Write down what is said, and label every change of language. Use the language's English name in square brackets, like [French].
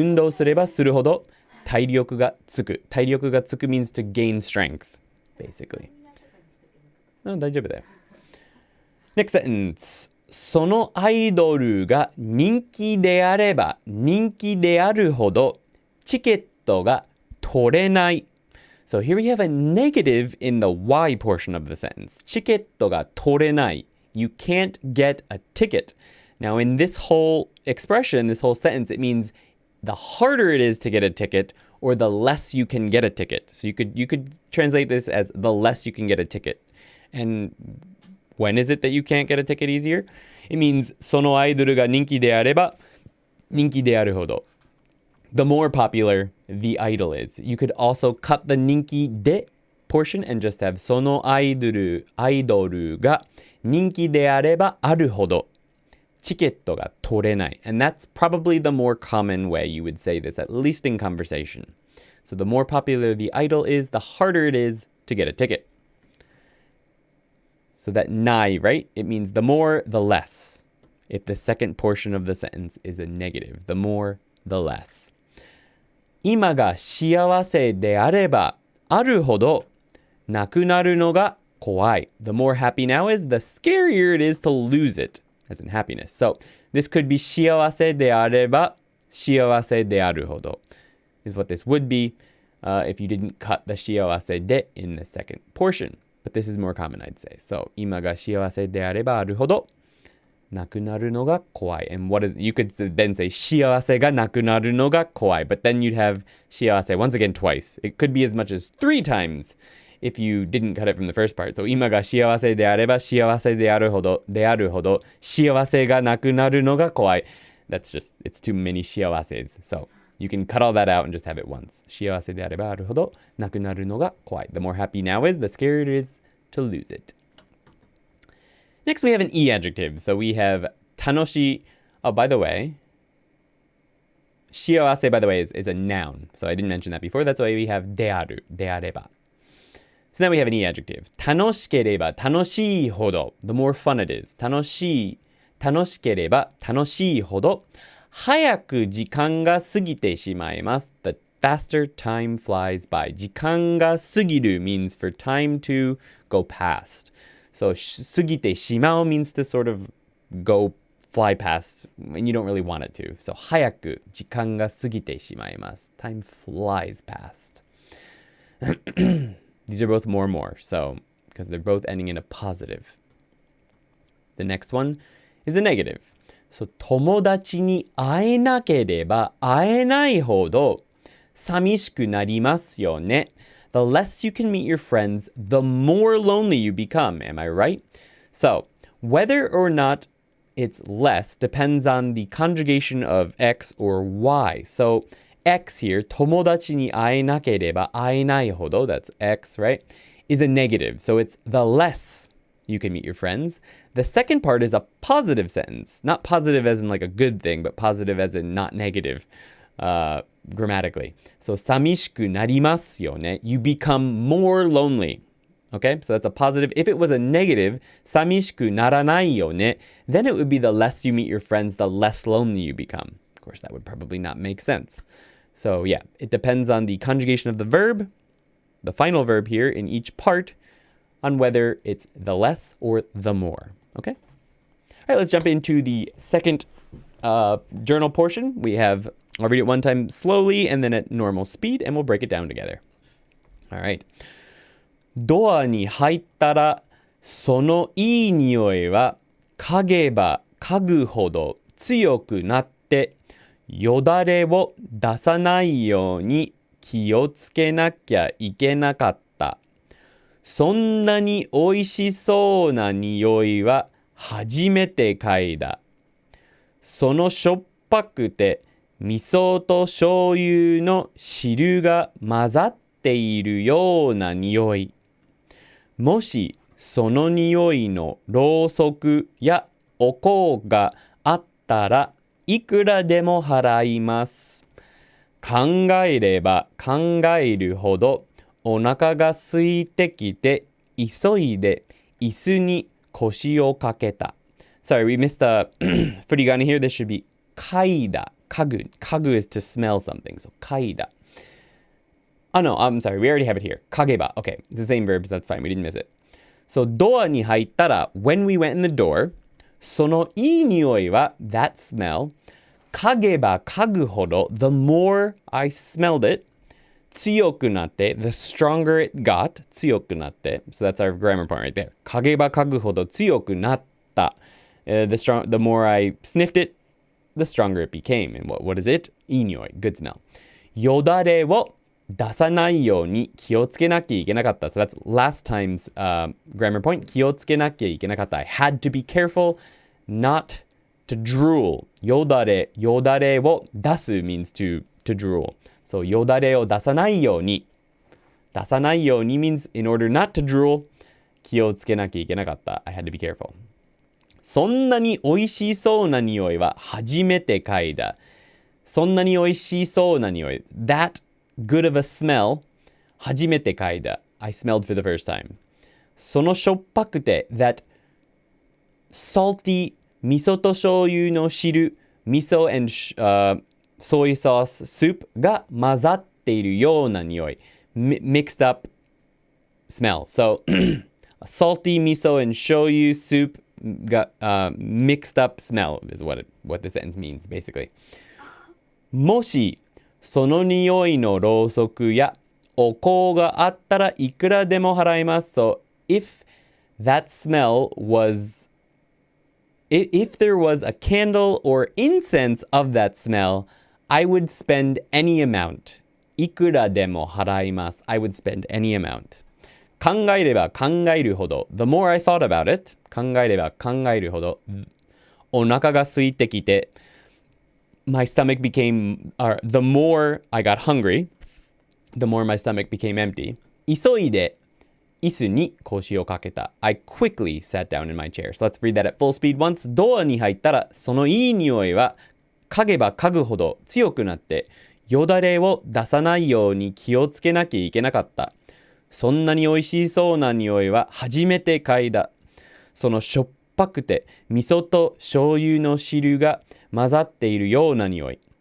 [Japanese] 運動すればするほど体力がつく。 [English] 体力がつく means to gain strength, basically. [Japanese] 大丈夫だよ。 [English] Next sentence. [Japanese] そのアイドルが人気であれば人気であるほどチケットが取れない。 [English] So here we have a negative in the Y portion of the sentence. [Japanese] チケットが取れない。 [English] You can't get a ticket. Now in this whole expression, this whole sentence, it means the harder it is to get a ticket or the less you can get a ticket. So you could translate this as the less you can get a ticket. And when is it that you can't get a ticket easier? It means [Japanese] そのアイドルが人気であれば人気であるほど [English] The more popular the idol is. You could also cut the 人気で portion and just have [Japanese] そのアイドルが人気であればあるほどチケットが取れない [English] And that's probably the more common way you would say this, at least in conversation. So the more popular the idol is, the harder it is to get a ticket. So that ない, right? It means the more, the less. If the second portion of the sentence is a negative, the more, the less. [Japanese] 今が幸せであればあるほどなくなるのが怖い. [English] The more happy now is, the scarier it is to lose it, as in happiness. So this could be [Japanese] 幸せであれば幸せであるほど [English] is what this would be if you didn't cut the 幸せで in the second portion. But this is more common, I'd say. [Japanese] So 今が幸せであればあるほどなくなるのが怖い. [English] And what is, you could then say [Japanese] 幸せがなくなるのが怖い. [English] But then you'd have 幸せ once again twice. It could be as much as 3 times if you didn't cut it from the first part. [Japanese] So 今が幸せであれば幸せであるほど幸せがなくなるのが怖い. [English] That's just, it's too many 幸せ. So you can cut all that out and just have it once. [Japanese] 幸せであればあるほどなくなるのが怖い. [English] The more happy now is, the scarier it is to lose it. Next, we have an E adjective. So we have 楽しい. Oh, by the way, 幸せ, by the way, is a noun. So I didn't mention that before. That's why we have である, であれば. So now we have an E adjective. [Japanese] 楽しければ楽しいほど. [English] The more fun it is. [Japanese] 楽しければ楽しいほど早く時間が過ぎてしまいます。 [English] The faster time flies by. 時間が過ぎる means for time to go past. So 過ぎてしまう means to sort of go fly past and you don't really want it to. [Japanese] So 早く時間が過ぎてしまいます。 [English] Time flies past. These are both more and more. So because they're both ending in a positive. The next one is a negative. [Japanese] So 友達に会えなければ会えないほど寂しくなりますよね. [English] The less you can meet your friends, the more lonely you become. Am I right? So whether or not it's less depends on the conjugation of X or Y. So X here, [Japanese] 友達に会えなければ会えないほど, [English] that's X, right, is a negative. So it's the less you can meet your friends. The second part is a positive sentence. Not positive as in like a good thing, but positive as in not negative grammatically. [Japanese] So 寂しくなりますよね. [English] You become more lonely. Okay, so that's a positive. If it was a negative, [Japanese] 寂しくならないよね, [English] then it would be the less you meet your friends, the less lonely you become. Of course, that would probably not make sense. So yeah, it depends on the conjugation of the verb, the final verb here in each part, on whether it's the less or the more. Okay? All right, let's jump into the second journal portion. I'll read it one time slowly and then at normal speed, and we'll break it down together. All right. [Japanese] ドアに入ったら、そのいい匂いは嗅げば嗅ぐほど強くなって、よだれを出さないように気をつけなきゃいけなかった。そんなに美味しそうな匂いは初めて嗅いだ。そのしょっぱくて味噌と醤油の汁が混ざっているような匂い。もしその匂いのろうそくやお香があったらいくらでも払います。考えれば考えるほどお腹が空いてきて、急いで椅子に腰をかけた。 [English] Sorry, we missed the furigane here. This should be 嗅いだ。 [Japanese] 嗅ぐ。 [English] 嗅ぐ is to smell something. [Japanese] So 嗅いだ。 [English] Oh no, I'm sorry. We already have it here. 嗅げば。Okay, it's the same verbs. That's fine. We didn't miss it. So [Japanese] ドアに入ったら [English] when we went in the door, [Japanese] そのいい匂いは [English] that smell 嗅げば嗅ぐほど the more I smelled it 強くなって the stronger it got 強くなって so that's our grammar point right there [Japanese] 嗅げば嗅ぐほど強くなった、 [English] the more I sniffed it the stronger it became and what is it? [Japanese] いい匂い [English] good smell [Japanese] よだれを出さないように気をつけなきゃいけなかった。 [English] So that's last time's grammar point. [Japanese] 気をつけなきゃいけなかった。 [English] I had to be careful not to drool. よだれを出す means to drool. [Japanese] So よだれを出さないように。 [English] 出さないように means in order not to drool. [Japanese] 気をつけなきゃいけなかった。 [English] I had to be careful. [Japanese] そんなに美味しそうな匂いは初めて嗅いだ。そんなに美味しそうな匂い。 [English] That good of a smell [Japanese] 初めて嗅いだ [English] I smelled for the first time そのしょっぱくて that salty 味噌と醤油の汁味噌 and soy sauce soup [Japanese] が混ざっているような匂い [English] mixed up smell so salty 味噌 and 醤油 soup が、mixed up smell is what the sentence means basically [Japanese] もしその匂いのろうそくやお香があったらいくらでも払います。 [English] So if that smell was, if there was a candle or incense of that smell, I would spend any amount. [Japanese] いくらでも払います。 [English] I would spend any amount. [Japanese] 考えれば考えるほど。 [English] The more I thought about it, [Japanese] 考えれば考えるほど。 お腹が空いてきて、 [English] my stomach became, the more I got hungry, the more my stomach became empty. [Japanese] 急いで椅子に腰をかけた。 [English] I quickly sat down in my chair. So let's read that at full speed once. [Japanese] ドアに入ったら、そのいい匂いは嗅げば嗅ぐほど強くなって、よだれを出さないように気をつけなきゃいけなかった。そんなに美味しそうな匂いは初めて嗅いだ。そのしょっぱくて味噌と醤油の汁が混ざっているような匂い。